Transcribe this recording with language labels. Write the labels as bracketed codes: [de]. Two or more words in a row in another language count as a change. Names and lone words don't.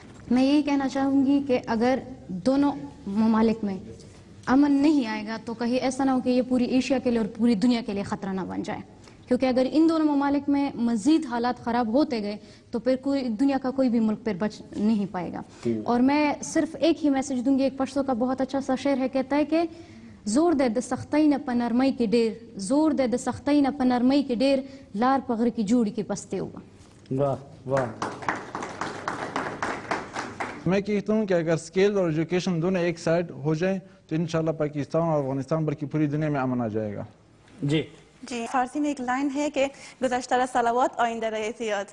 [ur] میں یہی کہنا چاہوں گی کہ اگر دونوں ممالک میں امن نہیں آئے گا تو کہیں ایسا نہ ہو کہ یہ پوری ایشیا کے لیے اور پوری دنیا کے لیے خطرہ نہ بن جائے. کیونکہ اگر ان دونوں ممالک میں مزید حالات خراب ہوتے گئے تو پھر دنیا کا کوئی بھی ملک پھر بچ نہیں پائے گا. اور میں صرف ایک ہی میسج دوں گی. ایک پشتو کا بہت اچھا سا شعر ہے، کہتا ہے کہ [ps] زور دے د سختۍ نه په نرمۍ کې ډیر، زور دے د سختۍ نه په نرمۍ کې ډیر، لار په غره کې جوړ کې پسته ہوگا. [ur] واہ واہ. میں کہتا ہوں کہ اگر اسکل اور ایجوکیشن دونوں ایک سائڈ ہو جائیں تو انشاءاللہ پاکستان اور افغانستان بلکہ پوری دنیا میں امن آ جائے گا. جی جی فارسی میں ایک لائن ہے کہ [fa] گزشتہ صلوات آئندہ رہے احتیاط.